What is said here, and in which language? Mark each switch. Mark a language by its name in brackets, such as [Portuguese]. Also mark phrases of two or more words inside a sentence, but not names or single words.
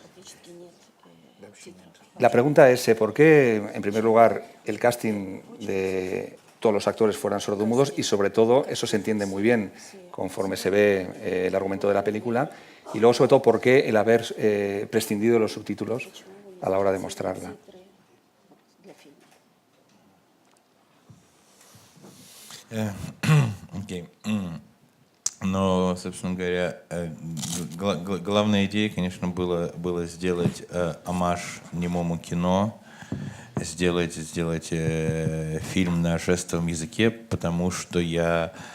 [Spanish] La pregunta es por qué, en primer lugar, el casting de todos los actores fueran sordomudos y, sobre todo, eso se entiende muy bien conforme se ve el argumento de la película. Y luego, sobre todo, por qué el haber prescindido de los subtítulos a la hora de mostrarla. [Russian] Окей. Но, собственно говоря, главная идея, конечно, было сделать омаж немому кино, сделать фильм на жестовом языке, потому что я